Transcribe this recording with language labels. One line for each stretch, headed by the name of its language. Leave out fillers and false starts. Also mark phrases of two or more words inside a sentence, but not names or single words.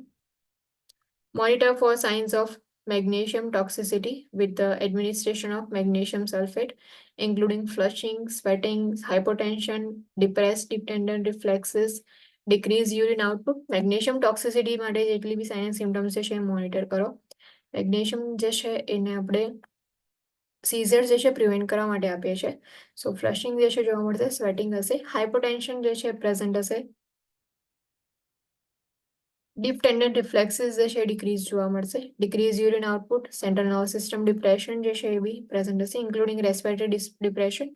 English: Monitor for signs of magnesium toxicity with the administration of magnesium sulfate, including flushing, sweating, hypotension, depressed deep tendon reflexes, decreased urine output. Magnesium toxicity
Gujarati: માટે જેટલી બી
English: sign symptoms
Gujarati: છે એ મોનિટર કરો. મેગ્નેશિયમ જે છે એને આપણે સીઝર જે છે પ્રિવેન્ટ કરવા માટે આપીએ છીએ.
English: so flushing
Gujarati: જે છે જોવા મળશે,
English: સ્વેટિંગ હશે, હાઇપોટેન્શન
Gujarati: જે છે
English: પ્રેઝન્ટ હશે, deep tendon reflexes
Gujarati: જે છે
English: ડિક્રીઝ
Gujarati: જોવા મળશે,
English: decrease urine output, central nervous system depression
Gujarati: જે છે એ બી
English: પ્રેઝન્ટ હશે including respiratory depression.